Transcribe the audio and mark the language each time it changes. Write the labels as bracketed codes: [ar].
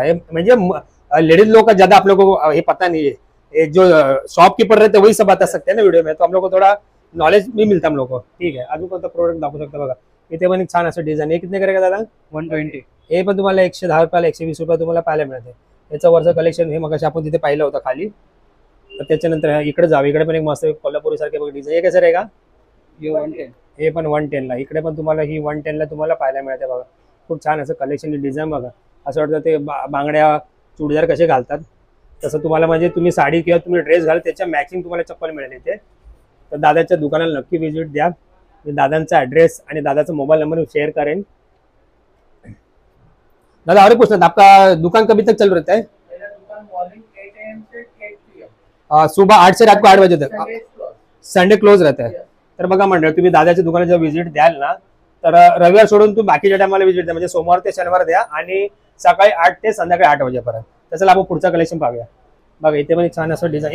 [mr] हे म्हणजे [hi] लेडीज लोग का ज्यादा आप लोगों को ये पता नहीं है. ये जो शॉपकीपर रहते वही सब बता सकते हैं ना वीडियो में. तो हम लोग को थोड़ा नॉलेज भी मिलता हम लोग को. ठीक है. [mr] अजून कोणता प्रोडक्ट दाखवू शकता बघा. इथे पण एक छान असं डिझाईन आहे. [hi] किती करेगा दादा? 120. [mr] हे पण तुम्हाला 110 रुपयाला 120 रुपये तुम्हाला पाहायला मिळते. याचं वरचं कलेक्शन हे मग आपण तिथे पाहिलं होतं खाली. तर त्याच्यानंतर इकडे जाऊ, इकडे पण एक मस्त कोल्हापुरी सारखे बघ डिझाईन. हे कसं आहे का? [hi] ये 110. [mr] हे पण 110 ला. इकडे पण तुम्हाला ही 110 ला तुम्हाला पाहायला मिळते बघा. खूप छान असं कलेक्शन डिझाईन बघा. असं वाटतं ते बांगड्या चुडीदार कसे घालतात तसं तुम्हाला, म्हणजे तुम्ही साडी किंवा तुम्ही ड्रेस घाल त्याच्या मॅचिंग तुम्हाला चप्पल मिळेल इथे. तर दादाच्या दुकानाला नक्की व्हिजिट द्या. मी दादांचा ॲड्रेस आणि दादाचा मोबाईल नंबर शेअर करेन. [hi] दादा और पूछना था, आपका दुकान कभी तक चालू रहता है? मेरा दुकान मॉर्निंग 8 AM से 8 PM. सुबह 8 से रात को 8 बजे तक. [en] Sunday is closed. [hi] Sunday close रहता है. [mr] तर बघा मंडळ, तुम्ही दादाच्या दुकानात जेव्हा व्हिजिट द्याल ना, तर रविवार सोडून तुम्ही बाकीच्या टायमाला व्हिजिट द्या. म्हणजे सोमवार ते शनिवार द्या आणि सकाळी 8 ते संध्याकाळी 8 वाजेपर्यंत. त्याचा आपण पुढचा कलेक्शन पाहूया. बघा इथे पण एक छान असं डिझाईन.